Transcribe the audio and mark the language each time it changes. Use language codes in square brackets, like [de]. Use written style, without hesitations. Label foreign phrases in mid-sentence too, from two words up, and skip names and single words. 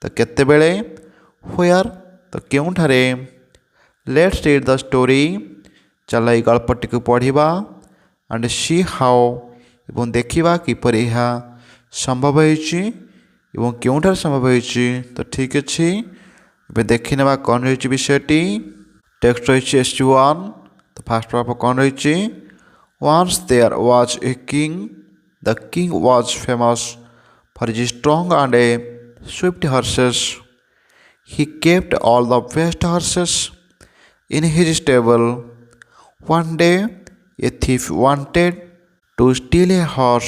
[or] କେତେବେଳେ ହ୍ୱେୟାର୍ ତ କେଉଁଠାରେ [en] let's read the story [or] ଚାଲ ଏଇ ଗଳ୍ପଟିକୁ ପଢ଼ିବା [en] and see how [or] ଏବଂ ଦେଖିବା କିପରି ଏହା ସମ୍ଭବ ହୋଇଛି ଏବଂ କେଉଁଠାରେ ସମ୍ଭବ ହୋଇଛି ତ ଠିକ୍ ଅଛି ଏବେ ଦେଖିନେବା କ'ଣ ରହିଛି ବିଷୟଟି ଟେକ୍ସଟ ରହିଛି SG1 ତ [en] first part [or] କ'ଣ ରହିଛି [en] Once there was a king. The king was famous for his strong and swift horses. He kept all the best horses in his stable. One day, a thief wanted to steal a horse.